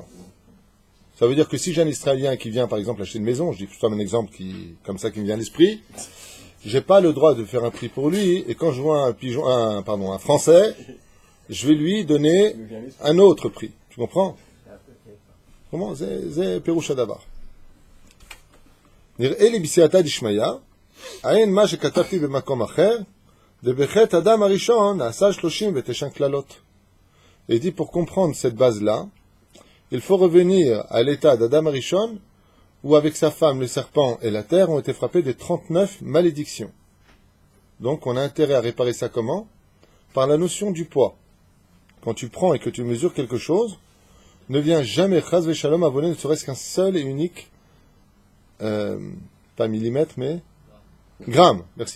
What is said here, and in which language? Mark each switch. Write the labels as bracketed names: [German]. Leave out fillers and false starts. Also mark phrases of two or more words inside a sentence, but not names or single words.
[French] Ça veut dire que si j'ai un Israélien qui vient, par exemple, acheter une maison, je dis plutôt un exemple comme ça qui me vient à l'esprit, j'ai pas le droit de faire un prix pour lui, et quand je vois un Français, je vais lui donner un autre prix. Tu comprends? Comment? C'est [Hebrew] פירוש הדבר. נראה לי בסייעתא דשמיא, עין מה שכתבתי במקום אחר, דבחטא אדם הראשון נעשה 39 קללות. [French] Et dit, pour comprendre cette base-là, il faut revenir à l'état d'Adam Arishon, où avec sa femme, le serpent et la terre ont été frappés des 39 malédictions. Donc on a intérêt à réparer ça comment? Par la notion du poids. Quand tu prends et que tu mesures quelque chose, ne viens jamais, [Hebrew] חס ושלום, [French] à voler ne serait-ce qu'un seul et unique, pas millimètre, mais gramme, merci.